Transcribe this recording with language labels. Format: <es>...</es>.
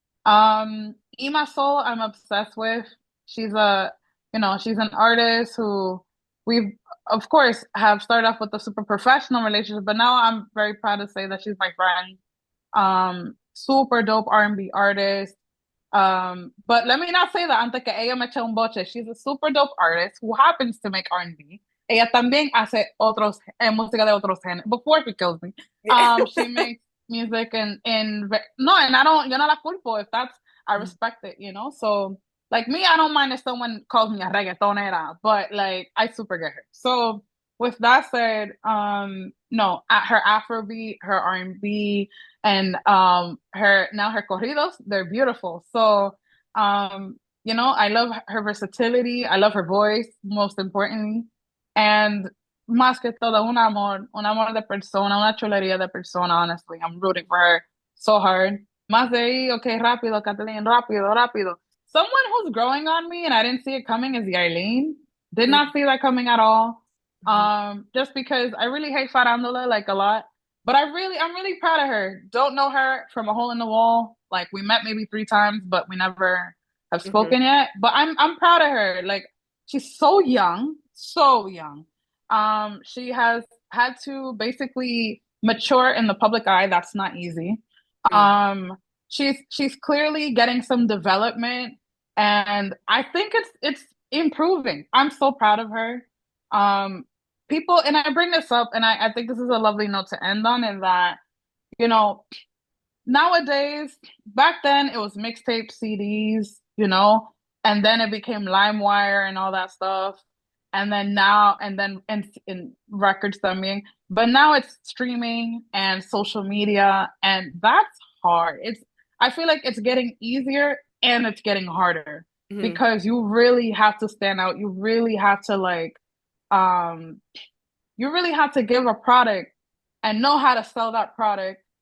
<en>Ima Soul, I'm obsessed with. She's a, she's an artist who we've, of course, have started off with a super professional relationship, but now I'm very proud to say that she's my friend. Super dope R&B artist. But let me not say that</en> <es>antes que ella me eche un boche.</es> <en>She's a super dope artist who happens to make R&B.</en> <es>Ella también hace música de otros géneros.</es> <en>Before she kills me, she makes music no, and I don't,</en> <es>yo no la culpo</es> <en>if that's, I respect it, So, like me, I don't mind if someone calls me a reggaetonera, but like I super get her. So with that said, no, at her Afrobeat, her R&B, and her corridos, they're beautiful. So, I love her versatility. I love her voice, most importantly.</en> <es>And más que todo, un amor de persona, una chulería de persona, honestly.</es> <en>I'm rooting for her so hard.</en> <es>Más de ahí, okay, rápido, Kathleen, rápido, rápido.</es> <en>Someone who's growing on me and I didn't see it coming is Yailin. Did not see that coming at all. Just because I really hate farandula, like, a lot. But I'm really proud of her. Don't know her from a hole in the wall. Like, we met maybe 3 times, but we never have spoken yet. But I'm proud of her. Like, she's so young, so young. She has had to basically mature in the public eye. That's not easy. She's clearly getting some development, and I think it's improving. I'm so proud of her. People, and I bring this up, and I think this is a lovely note to end on, in that, you know, nowadays, back then it was mixtape CDs, and then it became LimeWire and all that stuff. And then now, and then in records también. But now it's streaming and social media, and that's hard. I feel like it's getting easier and it's getting harder because you really have to stand out. You really have to, like, you really have to give a product and know how to sell that product.</en>